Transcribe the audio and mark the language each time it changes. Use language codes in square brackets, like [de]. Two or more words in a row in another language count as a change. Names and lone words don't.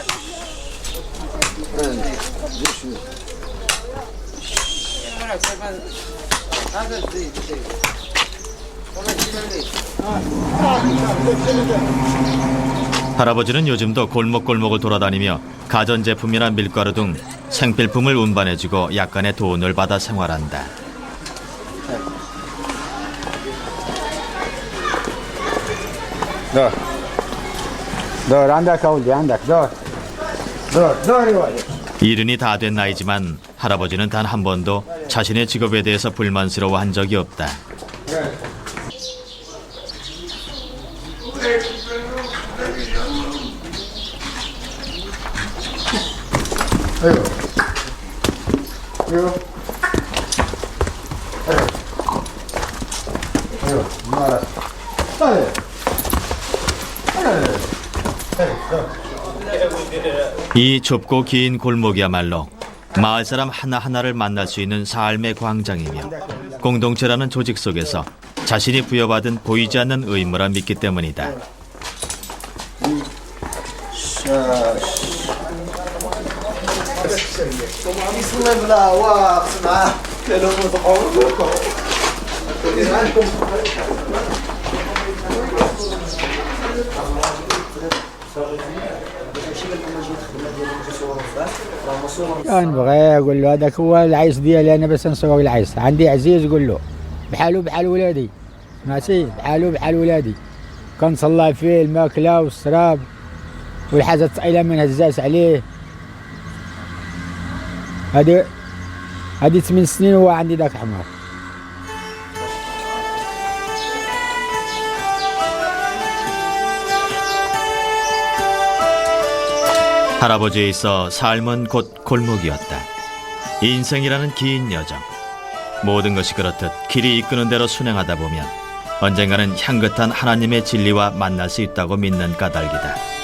[ko] 할아버지는 요즘도 골목골목을 돌아다니며 가전제품이나 밀가루 등 생필품을 운반해주고 약간의 돈을 받아 생활한다. [ar] دور دور عندك ولدي عندك دور دور يا ولد [ko] 이른이 다 된 나이지만 할아버지는 단 한 번도 자신의 직업에 대해서 불만스러워한 적이 없다. [ar] ايوه ايوه ايوه مالك [ko] 이 좁고 긴 골목이야말로 마을 사람 하나하나를 만날 수 있는 삶의 광장이며 공동체라는 조직 속에서 자신이 부여받은 보이지 않는 의무라 믿기 때문이다. [ar] بسم الله واقف معاه كان بغى اقول له هذاك هو العيس ديالي انا بس نسوق العيس عندي عزيز قول له بحاله بحال ولادي ماشي بحاله بحال ولادي كنصلى فيه الماكله والشراب والحاجه الثقيله ما نهزاش عليه هذه 8 سنين هو عندي ذاك الحمار [ko] 할아버지에 있어 삶은 곧 골목이었다. 인생이라는 긴 여정. 모든 것이 그렇듯 길이 이끄는 대로 순행하다 보면 언젠가는 향긋한 하나님의 진리와 만날 수 있다고 믿는 까닭이다.